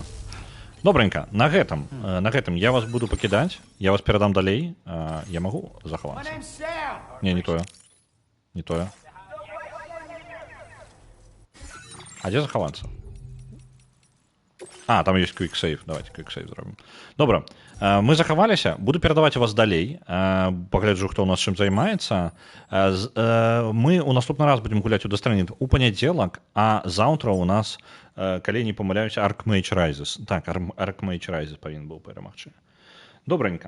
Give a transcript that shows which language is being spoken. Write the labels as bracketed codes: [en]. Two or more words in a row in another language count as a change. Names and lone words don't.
[be] Добренька, на гэтым я вас буду пакідаць. Я вас перадам далей. Я магу захавацца? Не тое. Не тое. А дзе захавацца? А, там есть [en] quick save. [be] Давайте [en] quick save [uk] зробимо. Добре. [be] Мы захаваліся. Буду перадаваць вас далей. Пагляджу, хто у нас чым займаецца. Мы ў наступны раз будзем гуляць у Death Stranding у панядзелак, а заўтра у нас, калі не памыляюся, Archmage Rises. Так, Archmage Rises павінен быў перамагчы. Добранька.